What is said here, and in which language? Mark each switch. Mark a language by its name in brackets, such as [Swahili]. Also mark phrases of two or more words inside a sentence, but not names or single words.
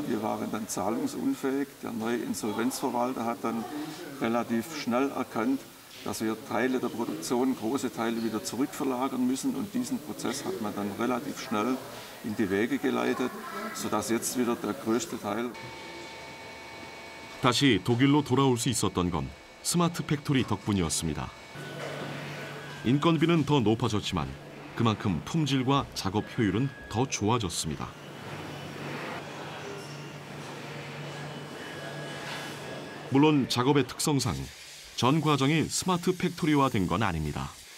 [German] Wir waren dann zahlungsunfähig. Der neue Insolvenzverwalter hat dann relativ schnell erkannt, dass wir Teile der Produktion, große Teile wieder zurückverlagern müssen. Und diesen Prozess hat man dann relativ schnell in die Wege geleitet, sodass jetzt wieder der größte Teil. [Korean] 다시 독일로 돌아올 수 있었던 건 스마트 팩토리 덕분이었습니다. 인건비는 더 높아졌지만 그만큼 품질과 작업 효율은 더 좋아졌습니다. 물론 작업의 특성상 전 과정이 스마트 팩토리화된 건 아닙니다.